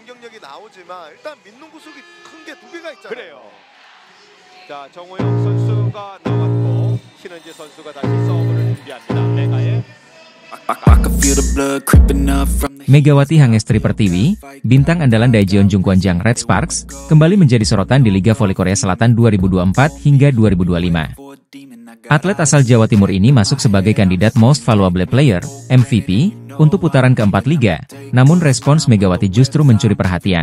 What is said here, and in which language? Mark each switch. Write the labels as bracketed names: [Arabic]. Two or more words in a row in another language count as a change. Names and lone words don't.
[Korean] 공격력이 나오지만 일단 믿는 구석이 큰 게 두 개가 있잖아요. 그래요. 자, 정호영 선수가 나왔고 신은지 선수가 다시 서브를 준비합니다. 메가의 [Indonesian] Megawati Hangestri Pertiwi, bintang andalan Daejeon Jungkwanjang Red Sparks, kembali menjadi sorotan di Liga Voli Korea Selatan 2024 hingga 2025. Atlet asal Jawa Timur ini masuk sebagai kandidat [English] Most Valuable Player, [Indonesian] MVP, untuk putaran keempat Liga, namun respons Megawati justru mencuri perhatian.